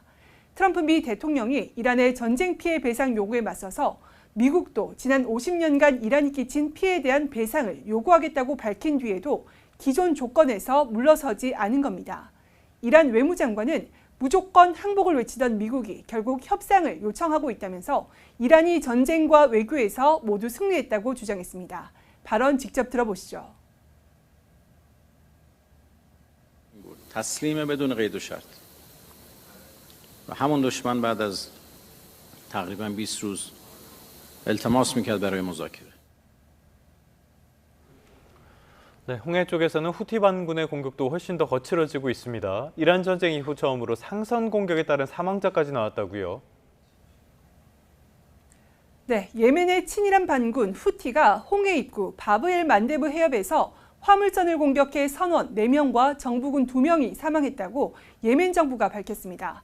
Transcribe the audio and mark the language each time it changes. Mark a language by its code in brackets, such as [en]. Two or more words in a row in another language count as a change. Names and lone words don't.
[ko] 트럼프 미 대통령이 이란의 전쟁 피해 배상 요구에 맞서서 미국도 지난 50년간 이란이 끼친 피해에 대한 배상을 요구하겠다고 밝힌 뒤에도 기존 조건에서 물러서지 않은 겁니다. 이란 외무장관은 무조건 항복을 외치던 미국이 결국 협상을 요청하고 있다면서 이란이 전쟁과 외교에서 모두 승리했다고 주장했습니다. 발언 직접 들어보시죠. [fa] تسلیم بدون قید و شرط و همون دشمن بعد از تقریبا 20 روز التماس میکرد برای مذاکره. [ko] 네, 홍해 쪽에서는 후티 반군의 공격도 훨씬 더 거칠어지고 있습니다. 이란 전쟁 이후 처음으로 상선 공격에 따른 사망자까지 나왔다고요. 네, 예멘의 친이란 반군 후티가 홍해 입구 바브엘 만데브 해협에서 화물선을 공격해 선원 4명과 정부군 2명이 사망했다고 예멘 정부가 밝혔습니다.